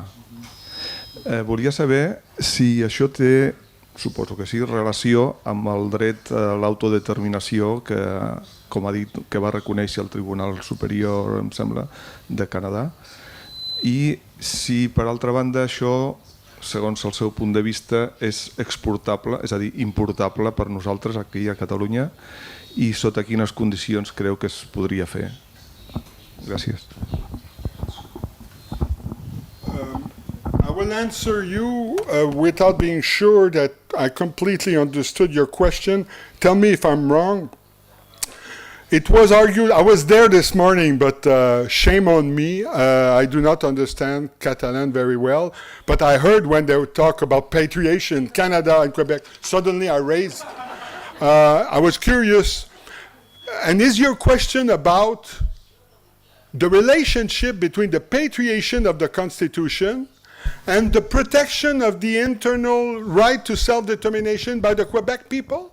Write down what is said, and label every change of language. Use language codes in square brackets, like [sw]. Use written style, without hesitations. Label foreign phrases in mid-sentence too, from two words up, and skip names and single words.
[ca] Volia saber si això té, suposo que sí, relació amb el dret a l'autodeterminació que, com ha dit, que va reconèixer el Tribunal Superior, em sembla, de Canadà, i si, per altra banda, això, segons el seu punt de vista, és exportable, és a dir, importable per nosaltres aquí a Catalunya, i sota quines condicions creu que es podria fer. Gràcies. [en] I will answer you without being sure that I completely understood your question. Tell me if I'm wrong. It was argued, I was there this morning, but shame on me. I do not understand Catalan very well. But I heard when they would talk about patriation, Canada and Quebec, suddenly I raised I was curious, and is your question about the relationship between the patriation of the Constitution and the protection of the internal right to self-determination by the Quebec people?